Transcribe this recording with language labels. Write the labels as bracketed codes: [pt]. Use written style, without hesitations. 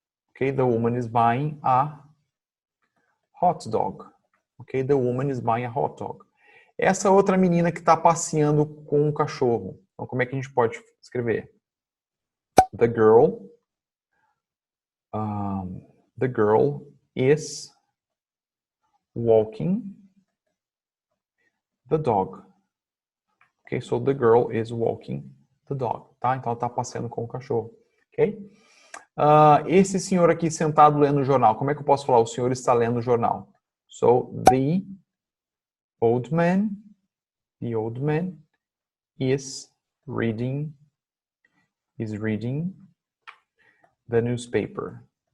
[en] Okay, the woman is buying a hot dog. Okay, the woman is buying a hot dog. [pt] Essa outra menina que está passeando com um cachorro. Então, como é que a gente pode escrever? [en] The girl is walking the dog. Okay, so the girl is walking the dog. Tá? [pt] Então, ela está passeando com o cachorro. Ok? Esse senhor aqui sentado lendo o jornal. Como é que eu posso falar? O senhor está lendo o jornal. [en] So, the old man is reading the newspaper.